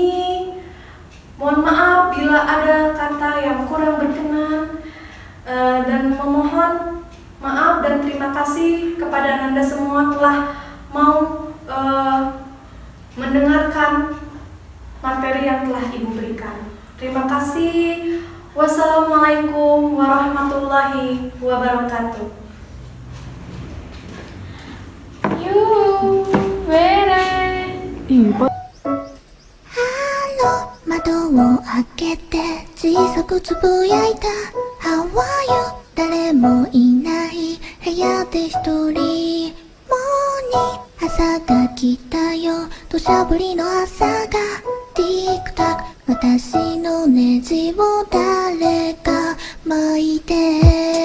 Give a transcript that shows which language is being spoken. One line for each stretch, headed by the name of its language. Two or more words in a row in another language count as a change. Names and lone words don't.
Indonesian: Mohon maaf bila ada kata yang kurang berkenan, dan memohon maaf dan terima kasih kepada Ananda semua telah mau mendengarkan materi yang telah Ibu berikan. Terima kasih.
Arabic: والسلام عليكم ورحمة الله وبركاته.
Indonesian: Halo,
Japanese: 窓を開けて小さくつぶやいた
English: How are you?
Japanese: 誰もいない部屋で一人もうに朝が来たよ土砂降りの朝がティックタック私のネジを誰か巻いて